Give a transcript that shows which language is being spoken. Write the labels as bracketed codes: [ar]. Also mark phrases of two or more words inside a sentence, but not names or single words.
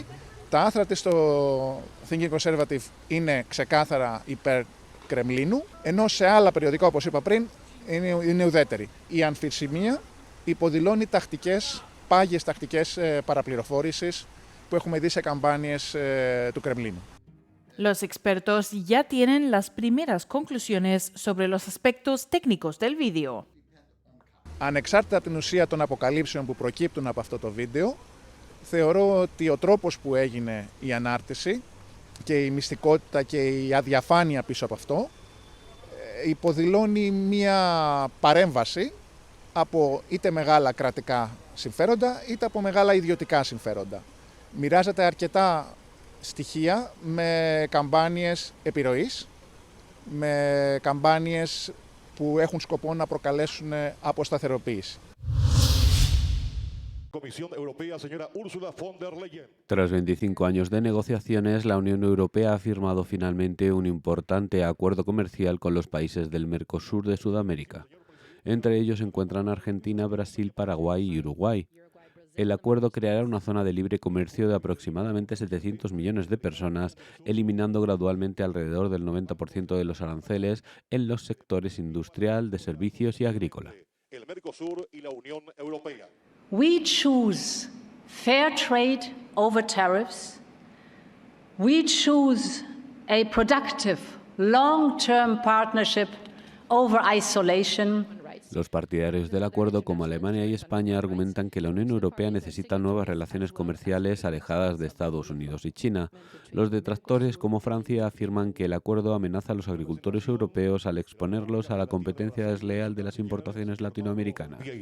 [el] Τα άρθρα της στο Thinking Conservative είναι ξεκάθαρα υπέρ Κρεμλίνου, ενώ σε άλλα περιοδικά, όπως είπα πριν, είναι ουδέτερη. Η αμφισημία υποδηλώνει πάγιες τακτικές παραπληροφόρησης που έχουμε δει σε καμπάνιες του Κρεμλίνου. [es] Los expertos ya tienen las primeras conclusiones sobre los aspectos técnicos del vídeo. [el] Ανεξάρτητα από την ουσία των αποκαλύψεων που προκύπτουν από αυτό το βίντεο, θεωρώ ότι ο τρόπος που έγινε η ανάρτηση και η μυστικότητα και η αδιαφάνεια πίσω από αυτό υποδηλώνει μία παρέμβαση από είτε μεγάλα κρατικά συμφέροντα είτε από μεγάλα ιδιωτικά συμφέροντα. Μοιράζεται αρκετά στοιχεία με καμπάνιες επιρροής, με καμπάνιες που έχουν σκοπό να προκαλέσουν αποσταθεροποίηση. [es] Comisión Europea, señora Ursula von der Leyen. Tras 25 años de negociaciones, la Unión Europea ha firmado finalmente un importante acuerdo comercial con los países del Mercosur de Sudamérica. Entre ellos se encuentran Argentina, Brasil, Paraguay y Uruguay. El acuerdo creará una zona de libre comercio de aproximadamente 700 millones de personas, eliminando gradualmente alrededor del 90% de los aranceles en los sectores industrial, de servicios y agrícola. El Mercosur y la Unión Europea. [en] We choose fair trade over tariffs. We choose a productive, long-term partnership over isolation. [es] Los partidarios del acuerdo, como Alemania y España, argumentan que la Unión Europea necesita nuevas relaciones comerciales alejadas de Estados Unidos y China. Los detractores, como Francia, afirman que el acuerdo amenaza a los agricultores europeos al exponerlos a la competencia desleal de las importaciones latinoamericanas.